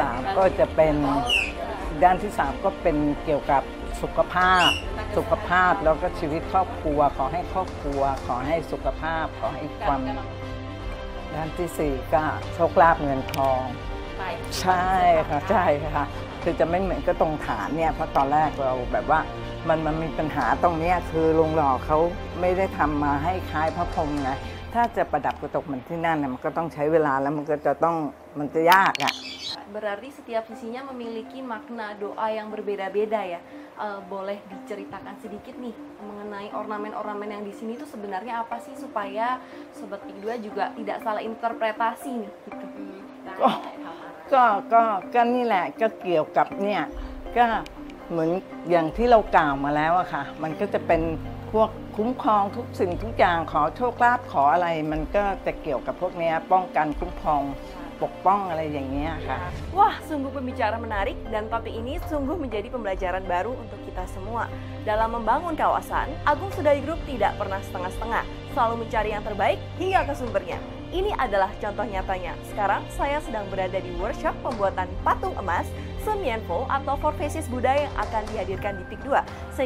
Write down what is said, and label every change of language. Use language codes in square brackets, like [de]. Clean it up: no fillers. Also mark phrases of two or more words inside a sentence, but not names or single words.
[th] 3 ก็จะเป็นด้านที่3ก็เป็นเกี่ยวกับสุขภาพแล้วก็ชีวิตครอบครัวขอให้ครอบครัวขอให้สุขภาพขอให้ความด้านที่4ก็โชคลาภเงินทองใช่ค่ะใช่ค่ะคือจะไม่เหมือนก็ตรงฐานเนี่ยเพราะตอนแรกเราแบบว่ามันมีปัญหาตรงนี้คือโรงหล่อเขาไม่ได้ทำมาให้คล้ายพระพรหมไงถ้าจะประดับกระจกเหมือนที่นั่นมันก็ต้องใช้เวลาแล้วมันจะยากอ่ะ [id] Berarti setiap sisinya memiliki makna doa yang berbeda-beda ya. Boleh diceritakan sedikit nih mengenai ornamen-ornamen yang di sini itu sebenarnya apa sih supaya Sobat Pik 2 juga tidak salah interpretasi nih gitu. [th] ก็นี่แหละก็เกี่ยวกับเนี่ยก็เหมือนอย่างที่เรากล่าวมาแล้วอะค่ะมันก็จะเป็นพวกคุ้มครองทุกสิ่งทุกอย่างขอโชคลาภขออะไรมันก็จะเกี่ยวกับพวกนี้ป้องกันคุ้มครองปกป้องอะไรอย่างเงี้ยค่ะ [id] Wah, sungguh pembicaraan menarik dan topik ini sungguh menjadi pembelajaran baru untuk kita semua. Dalam membangun kawasan, Agung Sudari Group tidak pernah setengah-setengah, selalu mencari yang terbaik hingga ke sumbernya. Ini adalah contoh nyatanya. Sekarang saya sedang berada di workshop pembuatan patung emas Semienfo atau [en] Four Faces Buddha [id] yang akan dihadirkan di Pik 2.